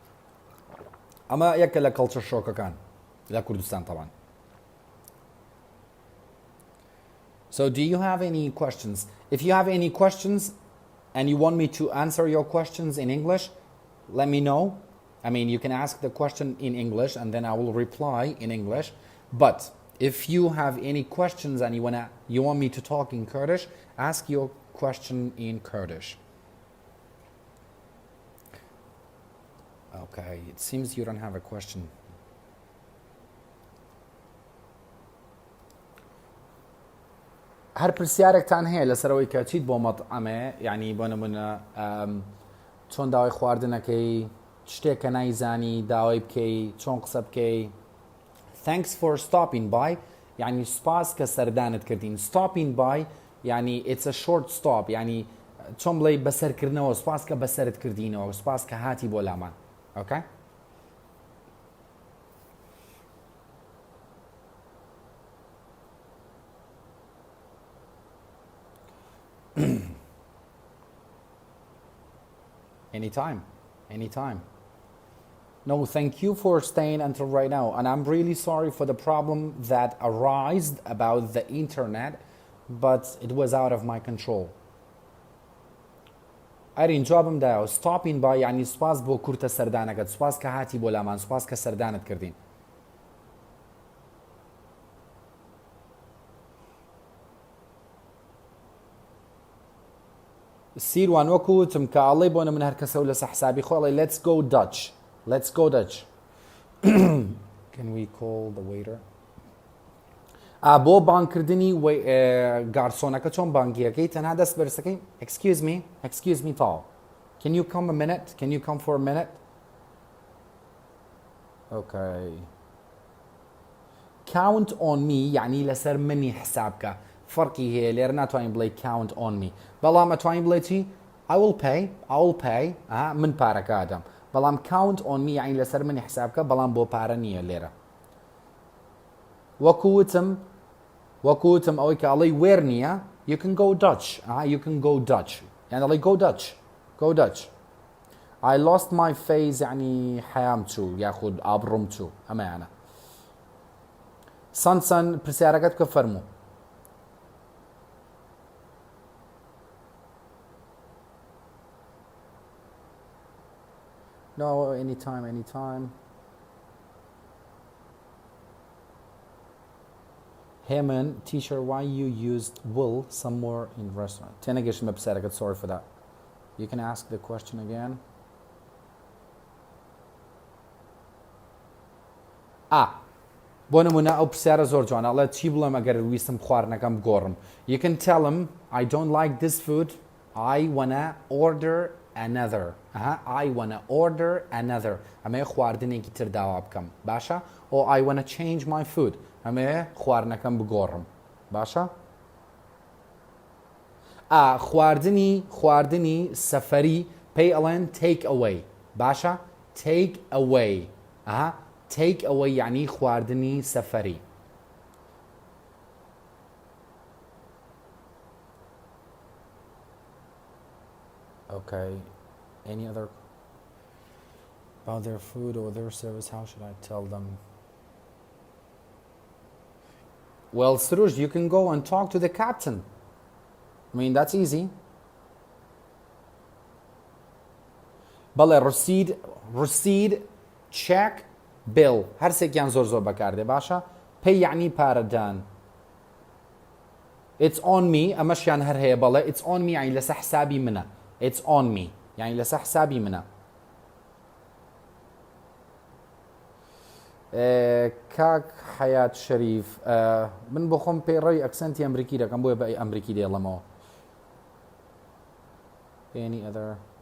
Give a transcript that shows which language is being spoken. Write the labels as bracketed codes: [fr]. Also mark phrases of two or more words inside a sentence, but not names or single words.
[ckb] أما يك لا [en] culture shock [ckb] كان لا كردستان طبعا [en] So do you have any questions? If you have any questions and you want me to answer your questions in English, let me know. I mean, you can ask the question in English and then I will reply in English. But if you have any questions and you want me to talk in Kurdish, ask your question in Kurdish. Okay, it seems you don't have a question. [ckb] هەر پرسیارێکتان هەیە لەسەرەوەی کە چیت بۆ مەطعەمێ یعنی بۆ نمونە چۆن داوای خواردنەکەی شتێک کە نایزانی داوای بکەی چۆن قسە بکەی. [en] Thanks for stopping by [ckb] یعنی سپاس کە سەردانت کردین. [en] Stopping by [ckb] یعنی [en] it's a short stop [ckb] یعنی چۆن بڵێ بەسەرکردنەوە سپاس کە بەسەرت کردینەوە سپاس کە هاتی بۆ لامان. [en] Okay? Anytime. No, thank you for staying until right now. And I'm really sorry for the problem that arose about the internet, but it was out of my control. [ckb] ئەرین جوابم داوە [en] stopping by [ckb] یعنی سپاس بۆ کورتە سەردانەکەت سپاس کە هاتی بۆ لامان سپاس کە سەردانت کردین. سیروان وەکو وتم کە ئەڵێ بۆنە من هەر کەسە و لەسە حسابی خۆڵێ [en] let's go Dutch. Can we call the waiter? [ckb] بۆ بانکردنی گارسۆنەکە چۆن بانگیەکەی تەنها دەست بەرزەکەی [en] excuse me tall. Can you come a minute? Can you come for a minute? [ckb] Okay. [en] Count on me [ckb] یعنی لەسەر منی حسابکە. فەرقی هەیە لێرە ناتوانین بڵێ [en] count on me. [ckb] بەڵام ئەتوانین بڵێ چی؟ [en] I will pay. [ckb] من پارەکە ئەدەم. بەڵام [en] count on me [ckb] یعنی لەسەر منی حسابکە بەڵام بۆ پارە نییە لێرە. وەکوتم ئەوەی کە ئەڵێ وێر نییە [en] you can go Dutch. [ckb] یعنی ئەڵێ [en] go Dutch. I lost my face [ckb] یعنی حەیام چوو یاخود ئابڕوم چوو ئەمەیانە. سەن پرسیارەکەت بکە فەرموو. [en] No, anytime. Heyman, teacher, why you used will somewhere in restaurant? [ckb] Tenegeshim bepsaragat, [en] sorry for that. You can ask the question again. [ckb] بۆ نمونە ئەو پرسیارە زۆر جوانە ئەڵێ چی بڵێم ئەگەر ویستم خواردنەکەم بگۆڕم. [en] You can tell him I don't like this food. I wanna order another. I wanna order another. [ckb] ئەمەیە خواردنێکی تر داوا بکەم. باشە؟ [en] Or I wanna change my food. [ckb] ئەمەیە خواردنەکەم بگۆڕم. باشە؟ خواردنی سەفەری پێی ئەڵێن [en] take away. [ckb] باشە؟ [en] take away. take away [ckb] یعنی خواردنی سەفەری. [en] Okay. Any other about their food or their service? How should I tell them? Well, Suruj, you can go and talk to the captain. I mean, that's easy. بەڵێ receipt, check, bill. [ckb] هەر سێکیان زۆر بەکاردێ باشە؟ pay یعنی پارەدان. [en] It's on me. [ckb] ئەمەشیان هەر هەیە بەڵێ [en] it's on me [ckb] یعنی لەسەر حسابی منە. [en] It's on me. [ckb] يعني لسه حسابي منها. كاك حياة شريف من بخوم بيري أكسنتي أمريكي دا كان بوي بأي أمريكي دي الله [en] Any other?